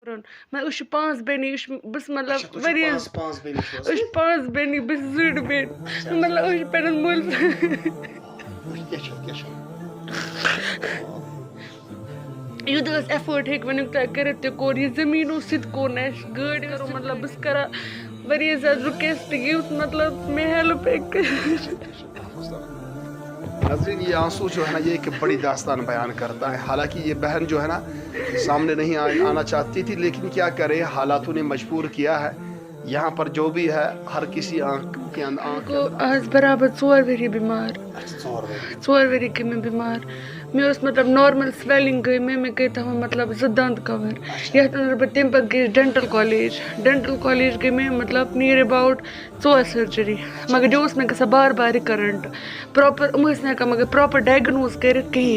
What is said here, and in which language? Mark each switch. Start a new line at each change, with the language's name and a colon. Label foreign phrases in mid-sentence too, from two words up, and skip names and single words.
Kashmiri: میں اس 5 بیٚنہِ بس مطلب واریاہ 5 بیٚنہِ بس 2 بیٚنہِ مطلب أسۍ چھِ پنٛنِس مٲلِس یوٗتاہ أسۍ ایفٲٹ ہیٚکۍ ؤنیُک تام کٔرِتھ تہِ کوٚر یہِ زٔمیٖنو سۭتۍ کوٚر نہٕ اَسہِ گٲڑۍ کرو مطلب بہٕ چھَس کران واریاہ زیادٕ رِکویسٹ یُتھ مطلب مےٚ ہیلپ ہیٚکہِ
Urdu: ناظرین یہ آنسو جو ہے نا یہ ایک بڑی داستان بیان کرتا ہے. حالانکہ یہ بہن جو ہے نا سامنے نہیں آنا چاہتی تھی لیکن کیا کرے حالاتوں نے مجبور کیا ہے. یہاں پر جو بھی ہے ہر کسی آنکھ کے اندر
Kashmiri: آز برابر 4 ؤری بیمار 4 ؤری گٔے مےٚ بیمار. مےٚ اوس مطلب
English: normal swelling
Kashmiri: گٔے مےٚ گٔے تَتھ منٛز مطلب 2 دنٛد کَور یَتھ اندر بہٕ تَمہِ پَتہٕ گٔیَس
English: dental college
Kashmiri: گٔے مےٚ مطلب
English: near about
Kashmiri: 4 سٔرجری مگر یہِ اوس مےٚ گژھان بار بار
English: recurrent proper
Kashmiri: یِم ٲسۍ نہٕ ہٮ۪کان مگر
English: proper diagnose
Kashmiri: کٔرِتھ کِہیٖنۍ.